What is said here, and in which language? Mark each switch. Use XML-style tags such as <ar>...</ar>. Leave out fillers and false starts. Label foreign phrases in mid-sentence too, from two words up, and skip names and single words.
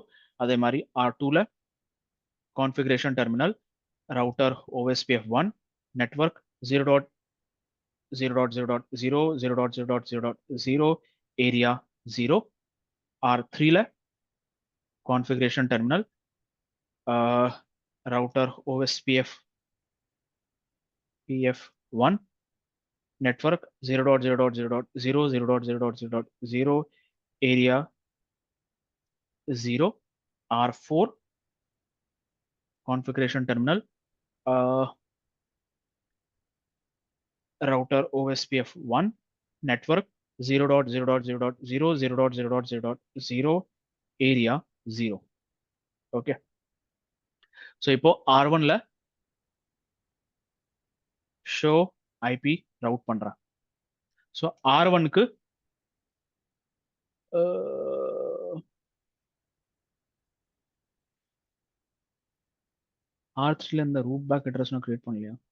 <ta>அதே மாதிரி</ta> <en>R2ல configuration terminal router OSPF 1 network 0.0.0.0 area 0. R3ல configuration terminal router OSPF PF1 network 0.0.0.0 area 0. R4 configuration terminal router OSPF1 network 0.0.0.0 area 0. okay, so</en> <ta>இப்போ R1ல</ta> <en>show IP route</en> <ta>பண்றேன். so R1க்கு R3ல இந்த</ta> <en>root back address</en> <ta>நான் கிரியேட் பண்ணலையா?</ta>